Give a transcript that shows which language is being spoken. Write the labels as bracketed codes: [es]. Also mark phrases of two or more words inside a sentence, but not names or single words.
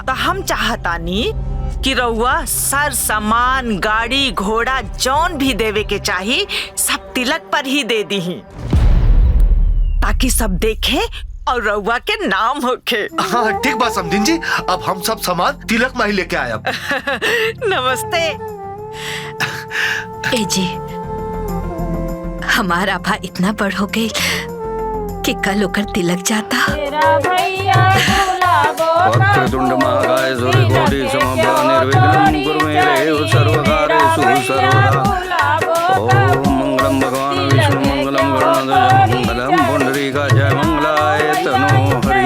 [bho] तो हम चाहतानी कि रउआ सर सामान गाड़ी घोड़ा जौन भी देवे के चाही सब तिलक पर ही दे दी, ताकि सब देखे और रउआ के नाम होखे। हाँ ठीक बा समधिन जी, अब हम सब सामान तिलक में ही लेके आए। नमस्ते। ए जी, हमारा भा इतना बड़ हो गई कि कल होकर तिलक जाता। [sa] वक्रतुंड महाकाय सूर्यकोटि समप्रभ निर्विघ्नं कुरु मे देव सर्वकार्येषु सर्वदा। ओम मंगलम भगवान विष्णु मंगलम गणनाथ मंगलम पुंडरीकाय मंगलाय तनो हरि।